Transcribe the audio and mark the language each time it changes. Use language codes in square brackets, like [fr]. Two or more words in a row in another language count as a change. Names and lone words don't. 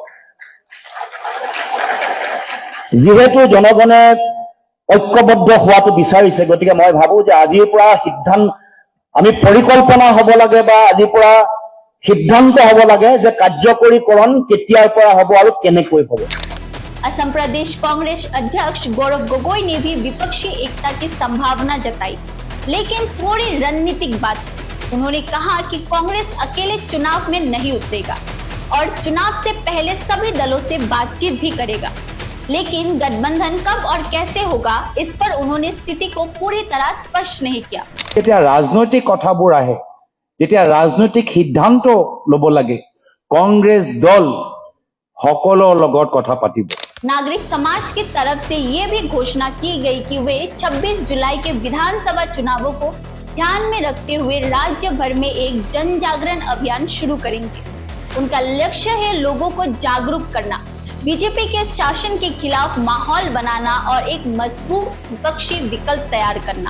[as] যিহেতু জনগণে ঐক্যবদ্ধ হোৱাটো বিচাৰিছে, গতিকে মই ভাবো যে আজিৰ পৰা আমি পৰিকল্পনা হ'ব লাগে বা আজিৰ পৰা সিদ্ধান্ত হ'ব লাগে যে কাৰ্যকৰীকৰণ কেতিয়াৰ পৰা হ'ব আৰু কেনেকৈ হ'ব। [hi] असम प्रदेश कांग्रेस अध्यक्ष गौरव गोगोई ने भी विपक्षी एकता की संभावना जताई, लेकिन थोड़ी रणनीतिक बात। उन्होंने कहा कि कांग्रेस अकेले चुनाव में नहीं उतरेगा और चुनाव से पहले सभी दलों से बातचीत भी करेगा, लेकिन गठबंधन कब और कैसे होगा इस पर उन्होंने स्थिति को पूरी तरह स्पष्ट नहीं किया। [as] যেতিয়া ৰাজনৈতিক কথাবোৰ আহে, যেতিয়া ৰাজনৈতিক সিদ্ধান্ত ল'ব লাগে, কংগ্ৰেছ দল সকলৰ লগত কথা পাতিব। [hi] नागरिक समाज की तरफ से ये भी घोषणा की गई कि वे 26 जुलाई के विधानसभा चुनावों को ध्यान में रखते हुए राज्य भर में एक जन जागरण अभियान शुरू करेंगे। उनका लक्ष्य है लोगों को जागरूक करना, बीजेपी के शासन के खिलाफ माहौल बनाना और एक मजबूत विपक्षी विकल्प तैयार करना।